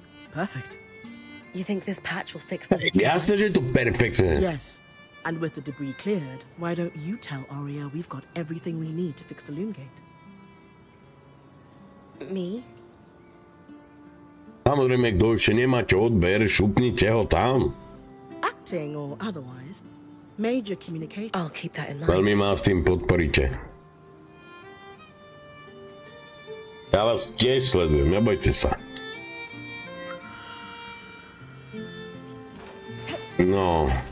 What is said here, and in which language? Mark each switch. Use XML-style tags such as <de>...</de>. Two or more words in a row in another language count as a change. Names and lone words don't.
<en>Perfect. You think this patch will fix the leaky</en> <sk>Jasne, že je to perfektné.</sk> <en>Yes. And with the debris cleared, why don't you tell Arya we've got everything we need to fix the loom gate? Me?</en> <sk>Samozrejme, kto ešte nemáte odber, šupnite ho tam.</sk> <en>Acting or otherwise, major communication. I'll keep that in</en> <sk>Veľmi</sk> <en>mind.</en> <sk>ma s tým podporíte. Ja vás tiež sledujem, nebojte sa. No.</sk>